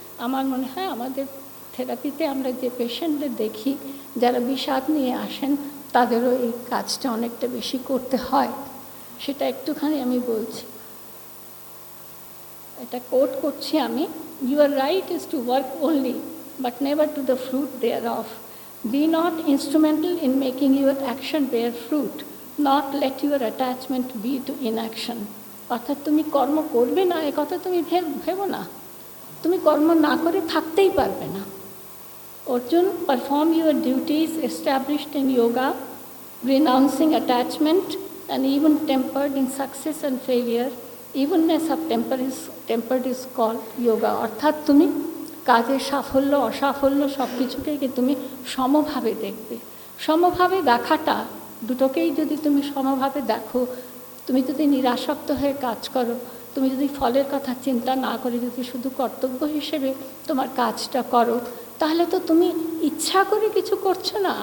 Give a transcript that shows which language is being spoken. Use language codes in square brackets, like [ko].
[bn] আমার মনে হয় আমাদের থেরাপিতে আমরা যে পেশেন্টদের দেখি, যারা বিষাদ নিয়ে আসেন, তাদেরও এই কাজটা অনেকটা বেশি করতে হয়। সেটা একটুখানি আমি বলছি, এটা কোট করছি আমি। [en] Your right is to work only, but never to the fruit thereof. Be not instrumental in making your action bear fruit, not let your attachment be to inaction. [bn] অর্থাৎ তুমি কর্ম করবে না, এ কথা তুমি ভেবো না। তুমি কর্ম না করে থাকতেই পারবে না। [en] Arjun, perform your duties established in yoga, renouncing attachment, and even tempered in success and failure. Evenness of tempered is called yoga. [bn] অর্থাৎ তুমি কাজের সাফল্য অসাফল্য সব কিছুকেই তুমি সমভাবে দেখবে। সমভাবে দেখাটা, দুটোকেই যদি তুমি সমভাবে দেখো, তুমি যদি নিরাসক্ত হয়ে কাজ করো, তুমি যদি ফলের কথা চিন্তা না করে যদি শুধু কর্তব্য হিসেবে তোমার কাজটা করো, তাহলে তো তুমি ইচ্ছা করে কিছু করছো না।